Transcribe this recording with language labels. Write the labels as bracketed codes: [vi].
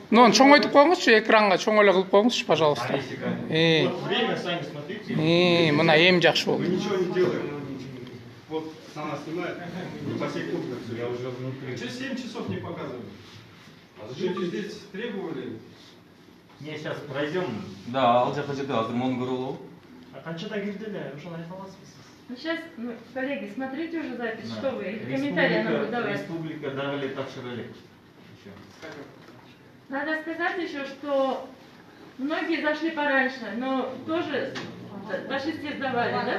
[ky] Ну, чоң айтып коюңузчу, экранга чоң эле кылып коюңузчу, пожалуйста. [ru] Вот время сами смотрите. [ky] Мына эми жакшы [ru] Мы [ky] болду. [ru] ничего не делаем. Вот сама снимает. Не по секундам все, я уже внутри. Че 7 часов не показывали? А зачем вы здесь требовали? Не, сейчас пройдем. [ky] Да, ал жака жерде азыр мону көрө болобу? А канчада келди эле? Ошону айта аласызбы? [ru] Ну, сейчас, коллеги, смотрите уже запись, что вы, и комментарии нам выдавать. [ky] Республика дагы тапшыра элек. [ru] Надо сказать еще, что многие зашли пораньше, но тоже Большинстве сдавали, да?